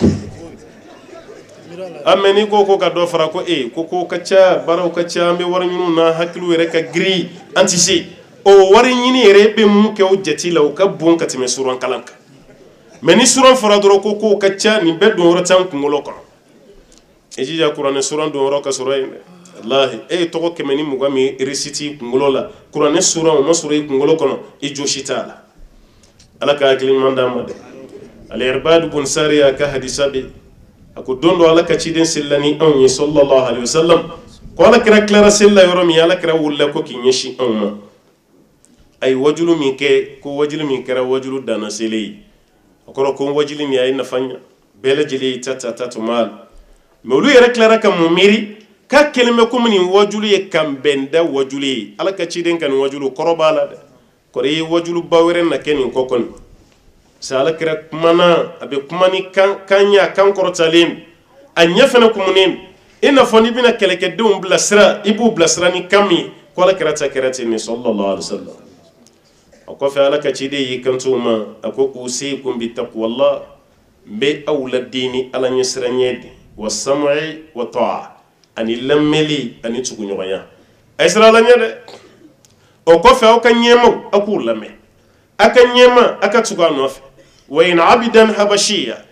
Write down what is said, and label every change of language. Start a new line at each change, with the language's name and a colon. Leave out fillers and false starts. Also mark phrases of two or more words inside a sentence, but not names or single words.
Bambara: mais n'i ko ka dɔ fara ko ko ka ca baaraw ka ca an bɛ wari ɲini na hakiliw yɛrɛ ka girin an tɛ se o wari ɲini yɛrɛ bɛ mun kɛ o jate la o ka bon ka tɛmɛ suran kalan kan mais ni suran fɔra dɔrɔn ko ka ca nin bɛɛ don yɔrɔ t'an kunkolo kɔnɔ i jija kuranɛ suran don yɔrɔ ka sɔrɔ yen dɛ wallahi e ye tɔgɔ 120 min récite kunkolo la kuranɛ suran o ma sɔrɔ i kunkolo kɔnɔ i josi t'a la ala ka hakili ɲuman d'an ma dɛ al-Irbad bun Sariya ka hadisa bɛ a ko don dɔ ala ka ciden selila ni anw ye
Arabic: صلى الله عليه وسلم
Bambara: ko ala kɛra tilara selila yɔrɔ min ala kɛra wulila ko k'i ɲɛsin anw ma a ye wajulu min kɛ ko wajulu min kɛra wajulu danna sele ye o kɔrɔ ko wajulu nin a ye nafa ɲa bɛɛ lajɛlen ye ta tuma mais olu yɛrɛ tilara ka mun miiri k'a kelen bɛ komi nin wajulu ye kanbɛnda wajulu ye ala ka ciden ka nin wajulu kɔrɔ b'a la dɛ kɔrɔ i ye wajulu ba wɛrɛ na kɛ nin kɔ kɔni sa ala kɛra kumana a bɛ kuma ni kan ɲɛ kan kɔrɔtalen a ɲɛ fana kumunen i n'a fɔ n'i bɛna kɛlɛkɛdenw bilasira i b'u bilasira ni kan min ye ko ala kɛra ten nin
Arabic: صلى الله عليه وسلم
Bambara: o kɔfɛ ala ka ciden y'i kanto ma a ko
Arabic: أوصيكم بتقوى الله
Bambara: n bɛ aw laden ni ala ɲɛ siranɲɛ de
Arabic: والسمع والطاعة
Bambara: ani lamɛnli ani tuguɲɔgɔnya a ye sira ala ɲɛ dɛ o kɔfɛ aw ka ɲɛmaw aw k'u lamɛn a ka ɲɛma a ka tugu a nɔfɛ
Arabic: وإن عبدا حبشيا